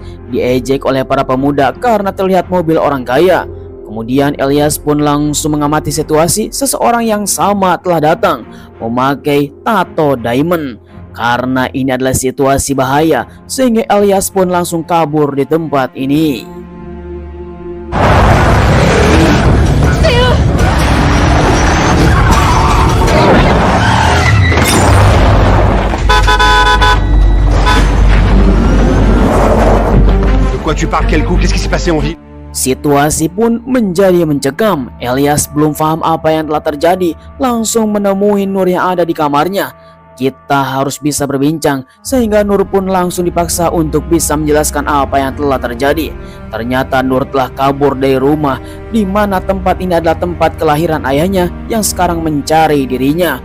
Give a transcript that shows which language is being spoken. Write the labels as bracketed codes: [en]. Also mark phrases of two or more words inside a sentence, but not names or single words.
[id] Diejek oleh para pemuda karena terlihat mobil orang kaya. Kemudian Elias pun langsung mengamati situasi. Seseorang yang sama telah datang memakai tato diamond. Karena ini adalah situasi bahaya, sehingga Elias pun langsung kabur di tempat ini. [fr] Quoi tu parles, quel coup? Qu'est-ce qui s'est passé en ville? [id] Situasi pun menjadi mencekam. Elias belum paham apa yang telah terjadi, langsung menemui Nur yang ada di kamarnya. Kita harus bisa berbincang, sehingga Nur pun langsung dipaksa untuk bisa menjelaskan apa yang telah terjadi. Ternyata Nur telah kabur dari rumah, di mana tempat ini adalah tempat kelahiran ayahnya yang sekarang mencari dirinya.